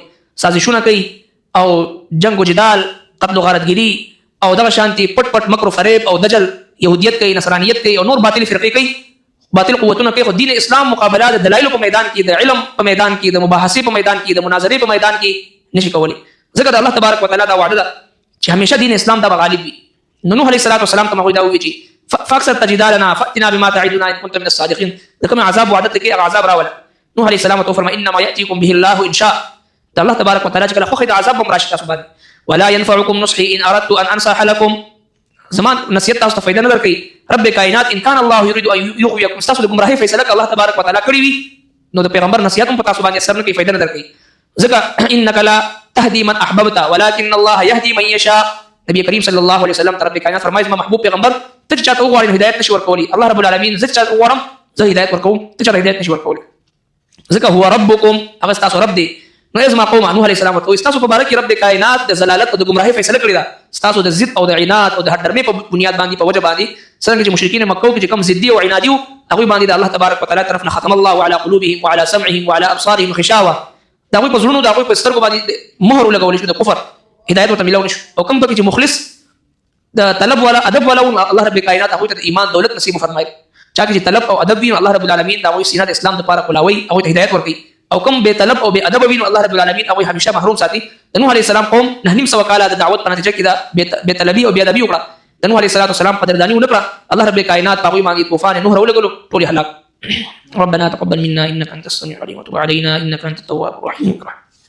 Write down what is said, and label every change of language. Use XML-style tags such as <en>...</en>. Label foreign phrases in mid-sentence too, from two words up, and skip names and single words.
<ps>سازشونه کوي او جنگ او جدال، قتل او غارتګری او دغه شانتي پټ پټ مکر او فریب او دجل، يهودیت کوي، نصرانیت کوي او نور باطل فرقې کوي، باطل قوتونه کوي. خو دین اسلام مقابله د دلایل په میدان کې، د علم په میدان کې، د مباحثې په میدان کې، د مناظرې په میدان کې نشي کولی. ځکه د الله تبارک وتعالى دا وعده ده چې همیشه دین اسلام دا غالب وي. نو نوح علیه السلام ته موږ دا وایي چې</ps> <ar>فاکثر تجدالنا فاتنا بما تعدنا ان كنت من الصادقين.</ar> <ps>د کوم عذاب وعده ته کې هغه عذاب راول. نوح علیه السلام ته فرمایي</ps> <ar>انما ياتيكم به الله ان شاء.</ar> <ps>د الله تبارک وتعالى چې کله خو د عذاب هم راشي تاسو باندې.</ps> <ar>ولا ينفعكم نصحي ان اردت ان انصح لكم.</ar> <ps>زمان نصیحت تاسو ته فائدہ نه درکړي. رب کائنات</ps> <ar>ان كان الله يريد ان يغويكم،</ar> <ps>تاسو د گمراهۍ فیصله الله تبارک وتعالى کړی وي، نو د پیغمبر نصیحت هم په تاسو باندې اثر نه کوي، فائدہ نه درکړي. ځکه</ps> <ar>انك لا تهدي من احببت ولكن الله يهدي من يشاء.</ar> <ps>نبی کریم صلی الله علیه وسلم رب کائنات فرمایي ما محبوب پیغمبر ته چاته وغواړي هدایت نشي ورکولی. الله رب العالمین زه چاته وغواړم زه هدایت ورکوم، ته چاته هدایت نشي ورکولی. ځکه</ps> <ar>هو ربکم،</ar> <ps>هغه تاسو رب دی. نو ازما قوم نوح علیه السلام ورته تاسو په باره کې رب کائنات د زلالت او د گمراهۍ فیصله کړې ده، تاسو د ضد او د عناد او د هټرمۍ په بنیاد باندې په وجه باندې څنګه چې مشرکین مکه کې کوم ضدي او عنادي هغه باندې د الله تبارک وتعالى طرف نه</ps> <ar>ختم الله على قلوبهم وعلى سمعهم وعلى ابصارهم غشاوه.</ar> <ps>دا غوي په زړونو دا غوي په سترګو باندې مهر لګول شو د کفر، هدایت ورته ملو نشو. او کوم پکې چې مخلص د طلب ولا ادب ولا الله رب کائنات هغه ته ایمان دولت نصیب فرمایي. چا چې طلب او ادب وي الله رب العالمین دا غوي سینه د اسلام لپاره کولاوي او ته هدایت ورکړي. او کوم به طلب او به ادب وي الله رب العالمین هغه همیشه محروم ساتي. نوح علیه السلام قوم نه نیم سو کاله د دعوت په نتیجه کې دا به طلبي او به ادبي وکړه. نوح علیه السلام قدردانی ونکړه. الله رب کائنات هغه باندې طوفان نوح ولګلو ټول هلاک.</ps> <ar>ربنا تقبل منا انك انت السميع العليم وتب علينا انك انت التواب الرحيم.</ar>